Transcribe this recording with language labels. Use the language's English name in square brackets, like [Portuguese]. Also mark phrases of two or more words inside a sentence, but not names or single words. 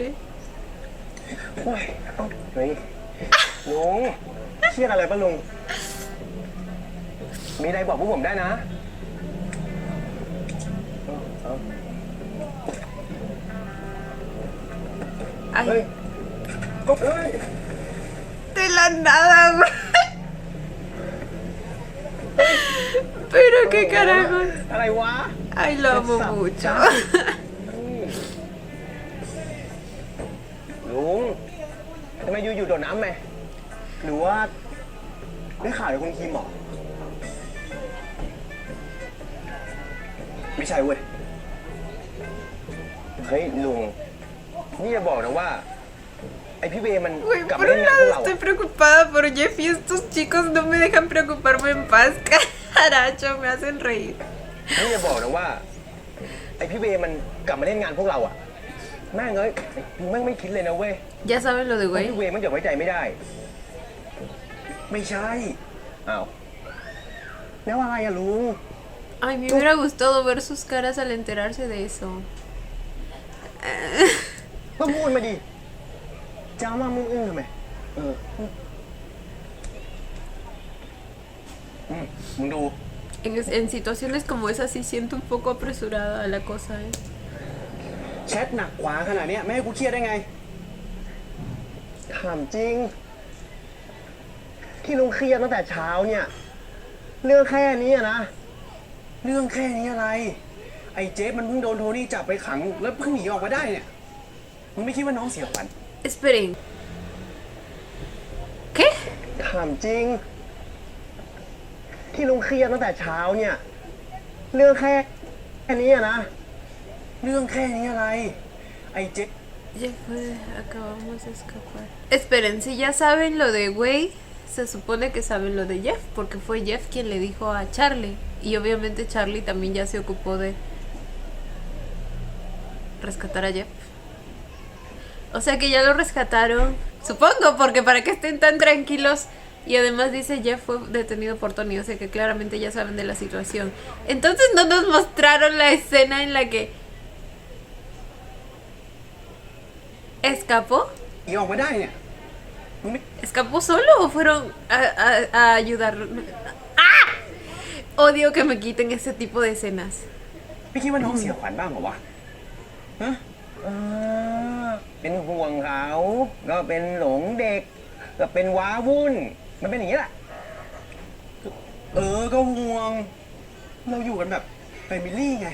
[Thai] โอ้ยเอาเฮ้ยลุงเครียดอะไรปะลุง มีอะไรบอกพวกผมได้นะ [Spanish] Ay, [Thai] เฮ้ยเฮ้ย [Spanish] de la nada, güey. Pero qué carajo. [Thai] อะไรวะ [Spanish] Ay, lo amo mucho. [Thai] ลุงทำไมอยู่โดดน้ำไหมหรือว่าได้ข่าวจากคุณคิมเหรอไม่ใช่เว้ย เฮ้ยลุง นี่จะบอกนะว่าไอพี่เวมัน [Spanish] Güey, [Thai] กลับ [Spanish] por [Thai] มาเล่น [Spanish] un [Thai] งานพว [Spanish] lado [Thai] กเรา [Spanish] estoy [Thai] อะ [Spanish] preocupada por Jeff y estos chicos no me dejan preocuparme en paz. Caracho, me hacen reír. [Thai] นี่จะบอกนะว่า ไอพี่เวมันกลับมาเล่นงานพวกเราอะแม่งเอ้ยมึงแม่งไม่คิดเลยนะเว้ย [Spanish] Ya saben lo de [Thai] ว่า [Spanish] güey. [Thai] พี่เวมันจะไว้ใจไม่ได้ ไม่ใช่ อ้าวแล้วอะไรอะลุง [Spanish] Ay, me hubiera gustado ver sus caras al enterarse de eso. [Thai] ก็พูดมาดิจะเอามามึงอึ้งทำไมเออ มึงดู [Spanish] En situaciones como esas sí siento un poco apresurada la cosa, ¿eh? [Thai] แชทหนักขวาขนาดเนี้ยไม่ให้กูเครียดได้ไง ถามจริง ที่ลุงเครียดตั้งแต่เช้าเนี่ย เรื่องแค่นี้อะนะ เรื่องแค่นี้อะไร ไอ้เจฟมันเพิ่งโดนโทนี่จับไปขัง แล้วเพิ่งหนีออกมาได้เนี่ย มึงไม่คิดว่าน้องเสียขวัญ [Spanish] Esperen. ¿Qué? [Thai] ถามจริง ที่ลุงเครียดตั้งแต่เช้าเนี่ย เรื่องแค่นี้อะนะ เรื่องแค่นี้อะไร ไอ้เจฟ [Spanish] Ya fue, acabamos de escapar. Esperen, si ya saben lo de güey, se supone que saben lo de Jeff, porque fue Jeff quien le dijo a Charlie. Y obviamente Charlie también ya se ocupó de rescatar a Jeff. O sea que ya lo rescataron, supongo, porque para que estén tan tranquilos. Y además dice Jeff fue detenido por Tony, o sea que claramente ya saben de la situación. Entonces no nos mostraron la escena en la que escapó. [Thai] หนีออกมาได้เนี่ย มึงไม่ [Spanish] ¿Escapó solo o fueron a ayudar? ¡Ah! Odio que me quiten ese tipo de escenas. [Thai] ไม่คิดว่าน้องเสียขวัญบ้างเหรอวะ ฮะ เป็นห่วงเขา ก็เป็นหลงเด็ก ก็เป็นว้าวุ่น มันเป็นอย่างนี้แหละ ก็ห่วง เราอยู่กันแบบแฟมิลี่ไง